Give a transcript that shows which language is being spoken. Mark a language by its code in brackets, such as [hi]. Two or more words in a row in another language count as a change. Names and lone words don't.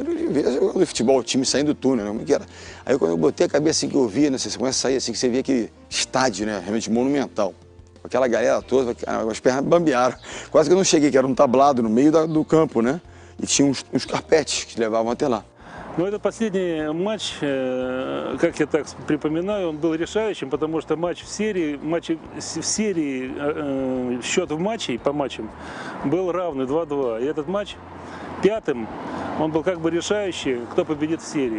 [pt] Eu via o futebol, o time saindo do túnel, né? Como que era? Aí quando eu botei a cabeça assim que eu via, né? Você começa a sair assim, que você via aquele estádio, né? Realmente monumental. Aquela galera toda, as pernas bambearam. Quase que eu não cheguei, que era um tablado no meio do campo, né? E tinha uns carpetes que levavam até lá. [ru] Но этот последний матч, как я так припоминаю, он был решающим, потому что матч в серии, счет в матче по матчам был равный 2-2. И этот матч пятым, он был как бы решающий, кто победит в серии.